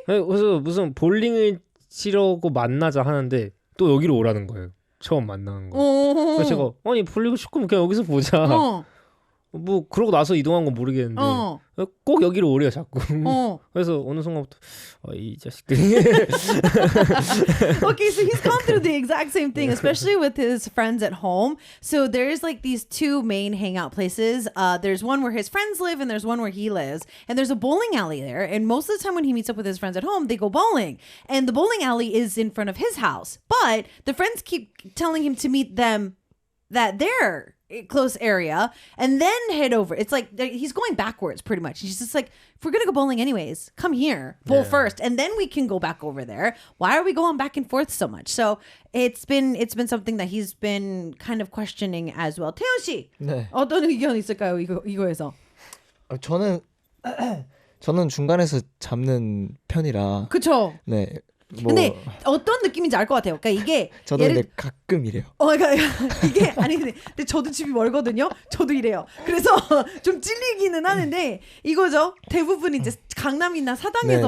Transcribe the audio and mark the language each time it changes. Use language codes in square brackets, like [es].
[ko] 그래서 무슨 볼링을 치려고 만나자 하는데 또 여기로 오라는 거예요. 처음 만나는 거. 그래서 제가 아니 볼링을 치고 그냥 여기서 보자. 뭐 그러고 나서 이동한 건 모르겠는데 꼭 여기로 오래요 자꾸. 그래서 어느 순간부터 이 자식들이. [en] Okay, so he's gone through the exact same thing, especially with his friends at home. So there's like these two main hangout places. There's one where his friends live and there's one where he lives. And there's a bowling alley there. And most of the time when he meets up with his friends at home, they go bowling. And the bowling alley is in front of his house. But the friends keep telling him to meet them that they're close area and then head over. It's like he's going backwards pretty much. He's just like, if we're gonna go bowling anyways, come here, bowl first, and then we can go back over there. Why are we going back and forth so much? So it's been something that he's been kind of questioning as well. [ko] 태연 씨, 네. 어떤 의견 있을까요? 이거에서? 저는 중간에서 잡는 편이라. 그쵸? 네. 뭐 근데 어떤 느낌인지 알 것 같아요. 그러니까 이게 저도 근데 가끔 이래요. 그러니까 이게 아니 근데 저도 집이 멀거든요. 저도 이래요. 그래서 좀 찔리기는 하는데 이거죠. 대부분 이제 강남이나 사당에서